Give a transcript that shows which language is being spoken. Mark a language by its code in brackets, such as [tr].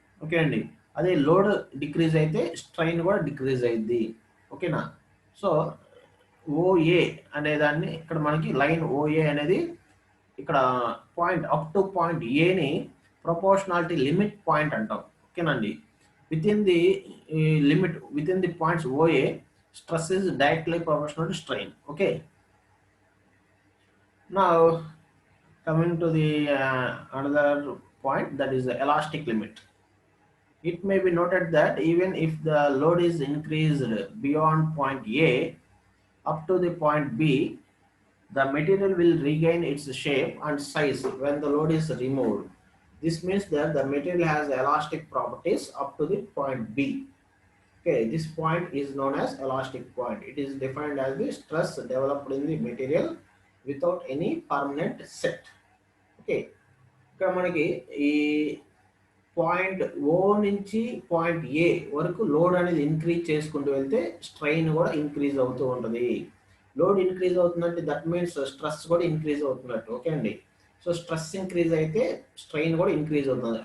[te] Okay అండి, అదే load decrease అయితే స్ట్రెయిన్ కూడా డిక్రీజ్ అయ్యిద్ది. ఓకేనా, సో ఓఏ అనేదాన్ని ఇక్కడ మనకి లైన్ ఓఏ అనేది ఇక్కడ పాయింట్ అప్ టు పాయింట్ ఏని ప్రపోర్షనాలిటీ లిమిట్ పాయింట్ అంటాం. [en] ఓకేనండి, within the points O A stress is directly proportional to strain. Okay, now coming to the another point, that is the elastic limit. It may be noted that even if the load is increased beyond point A up to the point B, the material will regain its shape and size when the load is removed. This means that the material has elastic properties up to the point B. Okay, this point is known as elastic point. It is defined as the stress developed in the material without any permanent set. [te] Okay, ఇక్కడ మనకి ఈ point ఓ నుంచి point ఏ వరకు load అనేది increase చేసుకుంటూ వెళ్తే strain కూడా increase అవుతూ ఉంటుంది. లోడ్ ఇంక్రీజ్ అవుతుందంటే దట్ మీన్స్ స్ట్రెస్ కూడా ఇంక్రీజ్ అవుతున్నట్టు. ఓకే అండి, సో స్ట్రెస్ ఇంక్రీజ్ అయితే స్ట్రెయిన్ కూడా ఇంక్రీజ్ అవుతుంది.